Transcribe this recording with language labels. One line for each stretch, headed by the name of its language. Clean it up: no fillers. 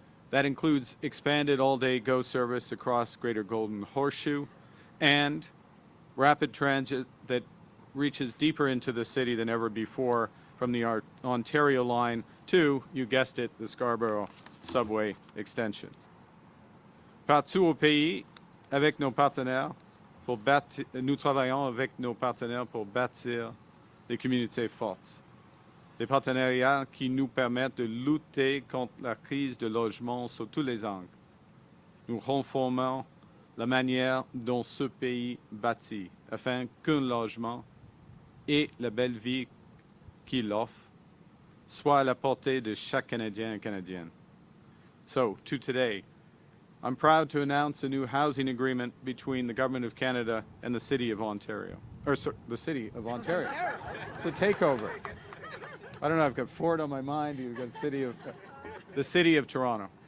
English: That includes expanded all-day GO service across Greater Golden Horseshoe and rapid transit that reaches deeper into the city than ever before, from the Ontario line to, you guessed it, the Scarborough subway extension.
French: Partout au pays, avec nos partenaires, nous travaillons avec nos partenaires pour bâtir des communautés fortes. Des partenariats qui nous permettent de lutter contre la crise de logement sur tous les angles. Nous renforçons la manière dont ce pays bâtit, afin qu'un logement et la belle vie qu'il offre soient à la portée de chaque Canadien et Canadienne.
English: So, to today, I'm proud to announce a new housing agreement between the Government of Canada and the City of Ontario. Or, sorry, the City of Ontario. It's a takeover. I don't know, I've got Ford on my mind, you've got the City of Toronto.